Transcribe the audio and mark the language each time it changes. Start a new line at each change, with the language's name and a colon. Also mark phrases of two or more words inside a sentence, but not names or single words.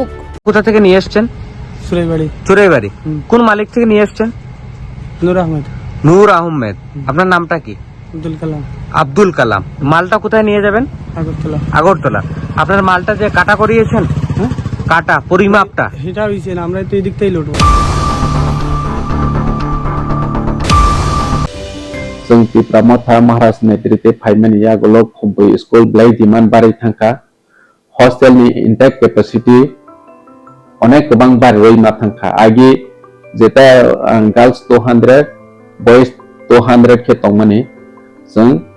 Bangla: কোথা থেকে নিয়ে এসেছেন? চুরাইবাড়ি। কোন মালিক থেকে নিয়ে এসেছেন? নূর আহমেদ। আপনার নামটা কি? আব্দুল কালাম। মালটা কোথায় নিয়ে যাবেন? আগরতলা। আপনার মালটা যে কাটা করিয়েছেন, কাটা পরিমাপটা সেটা হইছে না, আমরা তো এই দিক থেকেই লুটবো।
Kok Borok: जों तिप्रामथा महाराज नेतृत्वे फाइमानि यागोलो खम्बो स्कुल ब्लाइ डिमान्ड बाराय थांखा हस्टेलनि
English: intake capacity
Kok Borok: अनेक गोबां बाराय मा थांखा आगे जेता गर्ल्स 200 बॉयज 200 के तंगमानि जों